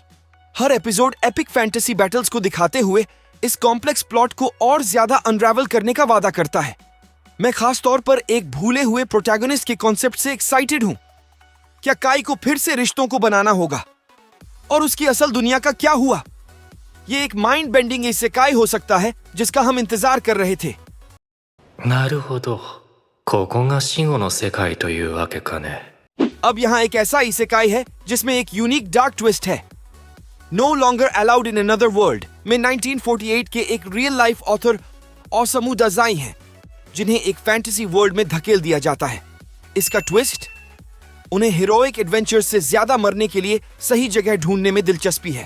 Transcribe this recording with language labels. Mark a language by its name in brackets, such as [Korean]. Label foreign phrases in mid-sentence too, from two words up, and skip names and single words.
[Hindi] हर एपिसोड [English] epic fantasy battles [Hindi] को दिखाते हुए इस कॉम्प्लेक्स प्लॉट को और ज्यादा अनरावल करने का वादा करता है। मैं खास तौर पर एक भूले हुए प्रोटैगनिस्ट के कॉन्सेप्ट से एक्साइटेड हूं। क्या काई को फिर से रिश्तों को बनाना होगा? और उसकी असल दुनिया का क्या हुआ? ये एक [English] mind bending [Hindi] इसेकाई हो सकता है जिसका हम इंतजार कर रहे थे। [Japanese] なるほど。ここが死後の世界というわけかね。 [Hindi] अब यहाँ एक ऐसा इसेकाई है जिसमें एक [English] unique dark twist [Hindi] है। नो लॉन्गर अलाउड इन अनदर वर्ल्ड में 1948 के एक [English] real life author [Hindi] ओसामू दाजाई हैं, जिन्हें एक [English] fantasy world [Hindi] में धकेल दिया जाता है। इसका ट्विस्ट, उन्हें [English] heroic adventure [Hindi] से ज्यादा मरने के लिए सही जगह ढूंढने में दिलचस्पी है।